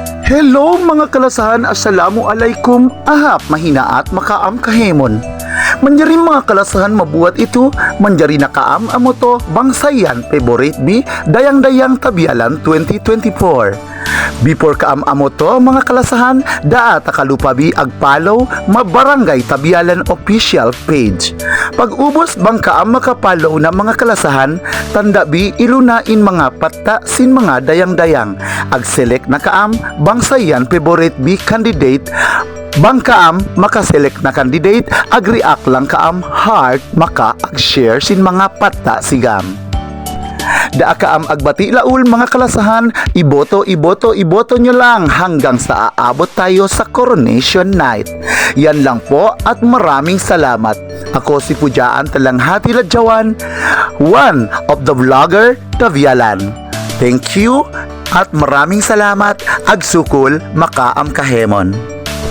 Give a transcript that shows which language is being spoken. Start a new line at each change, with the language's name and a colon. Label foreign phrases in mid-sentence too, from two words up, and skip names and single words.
Central Sama: Hello mga kalasahan,
Arabic: assalamu alaikum,
Central Sama: ahap mahina at makaam kahemon. Manjari mga kalasahan mabuhat ito, manjari nakaam amoto bangsayan favorite bi dayang-dayang tabialan 2024. Before kaam amoto mga kalasahan, daat akalupabi agpalaw mabarangay tabialan
English: official page.
Central Sama: Pag ubos bang kaam makapalaw na mga kalasahan, tanda bi ilunain mga patta sin mga dayang-dayang. Ag-select na kaam bangsayan favorite bi candidate. Bang kaam makaselect na candidate, ag-react lang kaam heart maka ag-share sin mga patta sigam. Da kaam agbati laul mga kalasahan,
Filipino: iboto nyo lang hanggang sa aabot tayo sa
English: coronation night.
Filipino: Yan lang po at maraming salamat. Ako si Pujaan Talanghati Ladjawan,
English: one of the vlogger Tavialan. Thank you
Filipino: at maraming salamat.
Central Sama: Agsukol makaam kahemon.